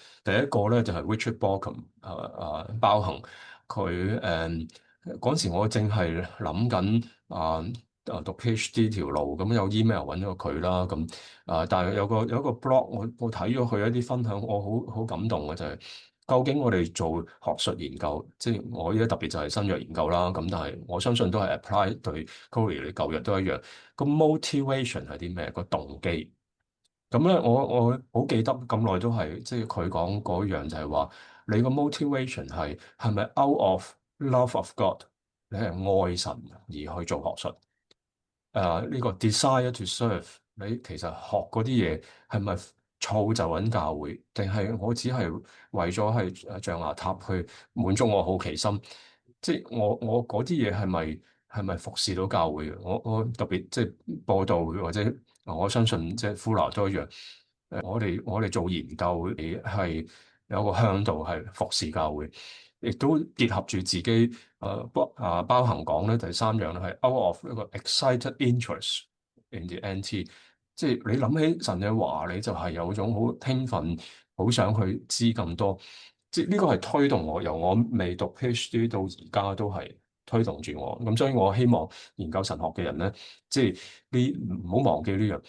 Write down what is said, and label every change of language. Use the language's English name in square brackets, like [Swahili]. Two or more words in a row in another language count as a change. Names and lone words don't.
[Cantonese] 第一個咧就係 Richard Bauckham 包恒，佢嗰陣時我正係諗緊讀 PhD 條路，咁有 email 揾咗佢啦，咁但係有個 blog 我睇咗佢一啲分享，我好感動嘅就係、究竟我哋做學術研究，即係我依家特別就係新藥研究啦，咁但係我相信都係 apply 對 Coley 你舊藥都一樣。個 motivation 係啲咩？個動機咁咧，我好記得咁耐都係，即係佢講嗰樣就係話，你個 motivation 係咪 [English] out of love of God？ [Cantonese] 你係愛神而去做學術？呢個 [English] desire to serve， [Cantonese] 你其實學嗰啲嘢係咪造就緊教會，定係我只係為咗係象牙塔去滿足我好奇心？即係我嗰啲嘢係咪服侍到教會嘅？我特別即係播道或者我相信即係呼羅都一樣。我哋做研究係有個向度係服侍教會，亦都結合住自己包含講咧第三樣咧係 [English] out of [Cantonese] 一個 [English] excited interest in the NT， [Cantonese] 即係你諗起神嘅話，你就係有種好興奮，好想去知更多。即係呢個係推動我由我未讀 PhD 到而家都係推動住我。咁所以我希望研究神學嘅人咧，即係你唔好忘記呢樣。